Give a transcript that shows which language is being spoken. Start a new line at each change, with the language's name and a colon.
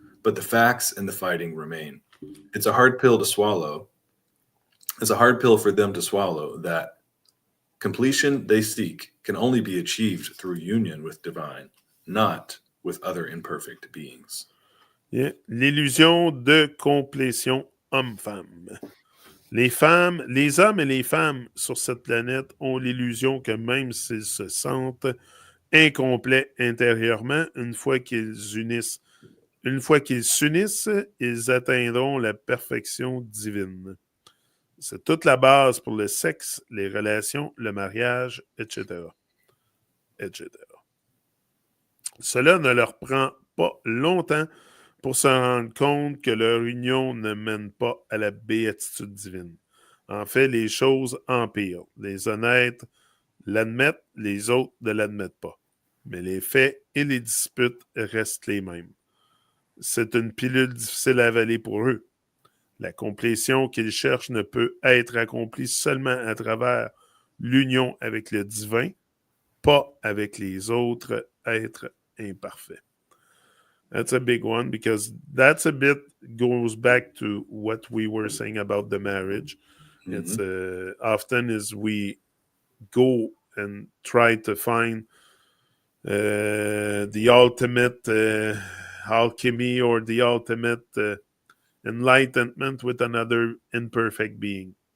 English: But the facts and the fighting remain. It's a hard pill to swallow. It's a hard pill for them to swallow that completion they seek can only be achieved through union with divine, not with other imperfect beings. Yeah.
French: L'illusion de complétion homme-femme. Les hommes et les femmes sur cette planète ont l'illusion que même s'ils se sentent incomplets intérieurement, une fois qu'ils s'unissent, ils atteindront la perfection divine. C'est toute la base pour le sexe, les relations, le mariage, etc. etc. Cela ne leur prend pas longtemps pour se rendre compte que leur union ne mène pas à la béatitude divine. En fait, les choses empirent. Les honnêtes l'admettent, les autres ne l'admettent pas. Mais les faits et les disputes restent les mêmes. C'est une pilule difficile à avaler pour eux. La complétion qu'ils cherchent ne peut être accomplie seulement à travers l'union avec le divin, pas avec les autres êtres imparfaits.
English: That's a big one because that's a bit goes back to what we were saying about the marriage. Mm-hmm. It's often as we go and try to find the ultimate alchemy or the ultimate enlightenment with another imperfect being.